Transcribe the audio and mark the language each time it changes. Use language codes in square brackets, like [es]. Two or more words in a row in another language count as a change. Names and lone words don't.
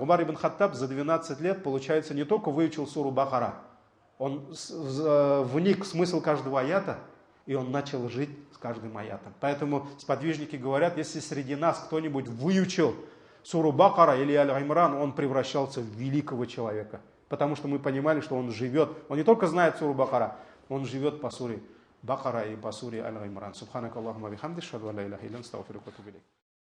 [ru] Умар ибн Хаттаб за 12 лет, получается, не только выучил суру Бакара, он вник в смысл каждого аята, и он начал жить с каждым аятом. Поэтому сподвижники говорят, если среди нас кто-нибудь выучил суру Бакара или Аль-Имран, он превращался в великого человека. Потому что мы понимали, что он живет, он не только знает суру Бакара, он живет по суре Бакара и по суре Аль-Имран. [ar] سبحانك اللهم بحمدك أشهد أن لا إله إلا أنت أستغفرك و أتوب إليك.